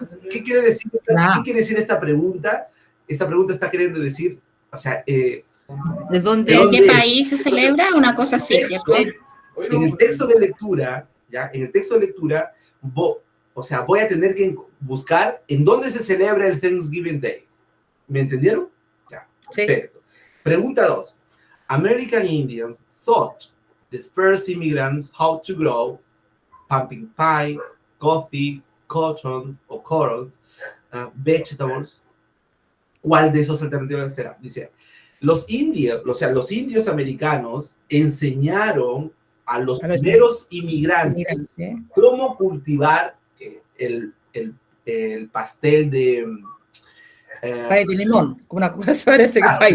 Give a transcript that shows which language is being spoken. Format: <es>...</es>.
<es>¿Qué quiere decir esta pregunta? Esta pregunta está queriendo decir, o sea, ¿de qué país se celebra? Una cosa así, ¿cierto? En el texto de lectura, ¿ya? En el texto de lectura, voy a tener que buscar en dónde se celebra el Thanksgiving Day. ¿Me entendieron? Ya, perfecto. Pregunta 2.</es> <en>American Indians thought the first immigrants how to grow pumpkin pie, coffee, cotton o coral, vegetables.</en> <es>¿Cuál de esas alternativas será? Dice, los indios americanos enseñaron a los primeros inmigrantes cómo cultivar el pastel de... pay de limón, como una cosa parece que pay.</es>